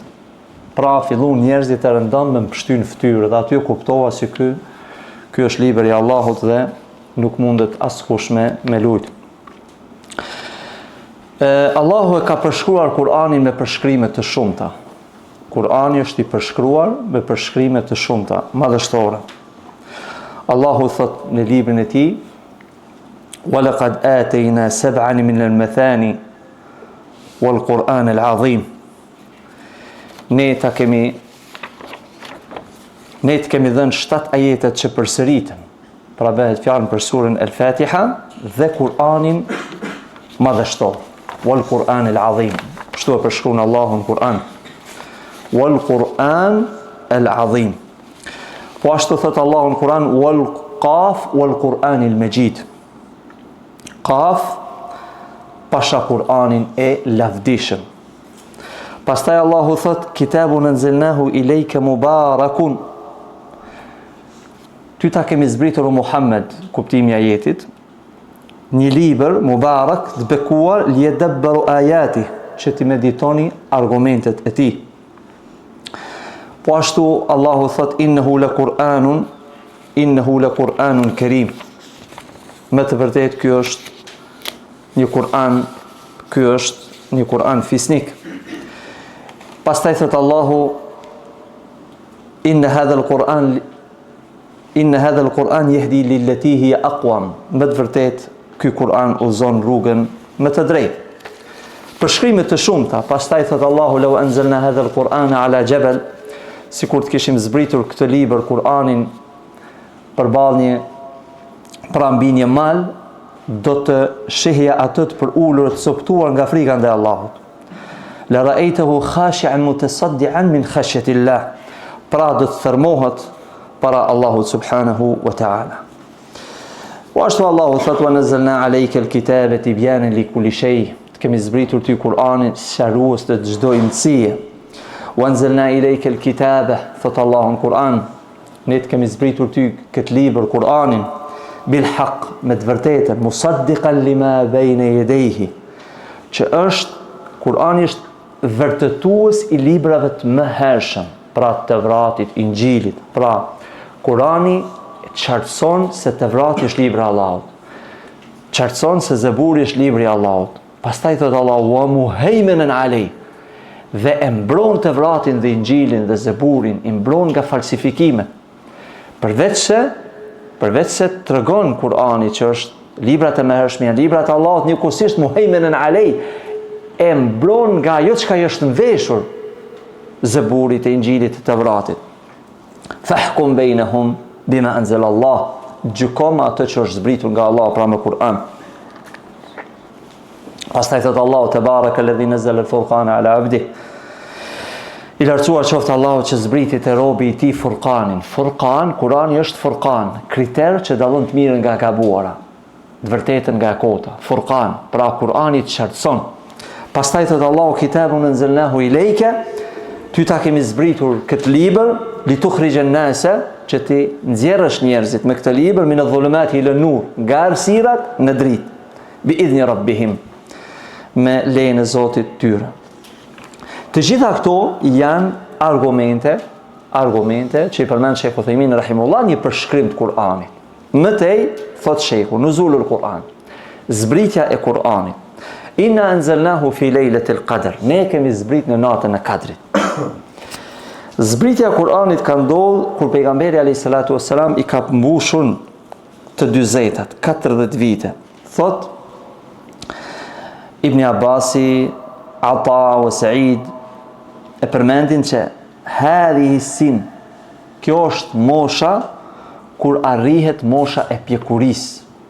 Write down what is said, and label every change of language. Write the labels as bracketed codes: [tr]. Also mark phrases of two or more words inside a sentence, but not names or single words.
[sq] Pra filluan njerëzit e rëndom me mbështy në fytyrë dhe aty kuptova se ky është libri i Allahut dhe nuk mundet askush me lut. Allahu e ka përshkruar Kur'anin me përshkrime të shumta. Kur'ani është i përshkruar me përshkrime të shumta, madhështore. Allahu thot në librin e tij: [ar] "ولقد آتيناك سبعا من المثاني والقرآن العظيم." [sq] Ne të kemi dhënë 7 ajetet që përsëriten. Pra bëhet fjalë për surën El-Fatiha dhe Kur'anin madhështor. [ar] والقرآن العظيم. [sq] Kështu e përshkruan Allahu në Kur'an. [ar] والقرآن العظيم. [sq] Po ashtu thot Allahu në Kur'an [ar] ق والقرآن المجيد. [sq] Qaf pasha Kur'anin e lavdishëm. Pastaj Allahu thot [ar] كتاب أنزلناه إليك مبارك. [sq] Ty ta kemi zbritur o Muhammed, kuptimi i ajetit, një libër mubarak të bekuar [ar] ليدبروا آياته, [sq] që ti meditoni argumentet e tij. Po ashtu Allahu thot [ar] إنه لقرآن كريم. [sq] Me të vërtetë ky është një Kur'an fisnik. Pastaj thot Allahu [ar] إن هذا القرآن يهدي للتي هي أقوم. [sq] Me të vërtetë ky Kur'an udhëzon rrugën më të drejtë. Përshkrime të shumta. Pastaj thot Allahu [ar] لو أنزلنا هذا القرآن على جبل, [sq] sikur të kishim zbritur këtë libër Kur'anin përballë mbi një mal, do të shihja atë të për ulur të coptuar nga frika ndaj Allahut. [ar] لرأيته خاشعا متصدعا من خشية الله. [sq] Pra do të thërmohet para Allahut [ar] سبحانه وتعالى. [sq] Po ashtu Allahu thot [ar] ونزلنا عليك الكتاب تبيانا لكل شيء. [sq] Të kemi zbritur ty Kur'anin sqarues të çdo mësie. [ar] وأنزلنا إليك الكتاب, [sq] thot Allahu në Kur'an, ne të kemi zbritur ty këtë libër Kur'anin [ar] بالحق, [sq] me të vërtetën, [ar] مصدقا لما بين يديه, [sq] që Kur'ani është vërtetues i librave të mëhershëm, pra Tevratit, Injilit. Pra Kur'ani qartëson se Tevrati është libri i Allahut, qartëson se Zeburi është libri i Allahut. Pastaj thot Allahu [ar] ومهيمنا عليه, [sq] dhe e mbron Tevratin dhe Injilin dhe Zeburin, i mbron nga falsifikime. Përveç se tregon Kur'ani që është librat e mëhershme, librat e Allahut, njëkohësisht [ar] مهيمنا عليه, [sq] e mbron nga ajo çka është nveshur Zeburit e Injilit të Tevratit. [ar] فاحكم بينهم بما أنزل الله, [sq] gjykom atë që është zbritur nga Allah, pra me Kur'an. Pastaj thot Allahu [ar] تبارك الذي نزل الفرقان على عبده. [sq] I lartësuar qoftë Allahu që zbriti te robi i tij Furqanin. Furqan, Kurani është Furqan, kriter që dallon të mirën nga e gabuara, të vërtetën nga e kota. Furqan, pra Kurani të qartëson. Pastaj thot Allahu [ar] كتاب أنزلناه إليك, [sq] ty ta kemi zbritur këtë libër, [ar] لتخرج الناس, [sq] që ti nxjerrësh njerëzit me këtë libër [ar] من الظلمات إلى النور, [sq] nga errësirat në dritë, [ar] بإذن ربهم, [sq] me lejen e Zotit tyre. Të gjitha këto janë argumente që i përmend Sheikh Uthaymin rahimullah, një përshkrim të Kur'anit. Më tej thot Sheikhu, [ar] نزول القرآن, [sq] zbritja e Kur'anit. [ar] إنا أنزلناه في ليلة القدر, [sq] ne kemi zbrit në natën e Kadrit. Zbritja e Kur'anit ka ndodhur kur pejgamberi [ar] عليه الصلاة والسلام [sq] i ka mbushur të dy zetat, 40 vite. Thot Ibn Abbasi, Ata wa Sa'id e përmendin që [ar] هذه السن, [sq] kjo është mosha kur arrihet mosha e pjekurisë.